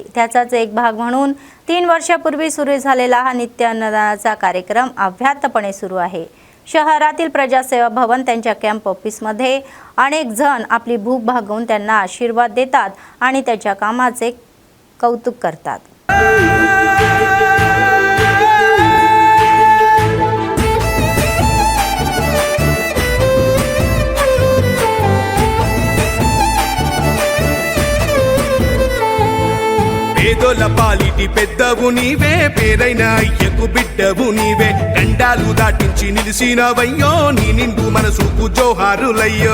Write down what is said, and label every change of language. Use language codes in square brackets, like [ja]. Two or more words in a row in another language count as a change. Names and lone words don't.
[mr] त्याचाच एक भाग म्हणून 3 वर्षापूर्वी सुरू झालेला हा नित्य अन्नदानाचा कार्यक्रम अव्याहतपणे सुरू आहे. शहरातील प्रजासेवा भवन त्यांच्या [en] camp officeमध्ये [mr] अनेक जण आपली भूक भागवून त्यांना आशीर्वाद देतात आणि त्याच्या कामाचे कौतुक करतात. [te] పేదోల పాలిటి పెద్దవు నీవే పేరైన అయ్యకు బిడ్డవు నీవే గండాలు దాటించి నిలిసినవయ్యో నీ నిండు మనసుకు జోహారులయ్యో.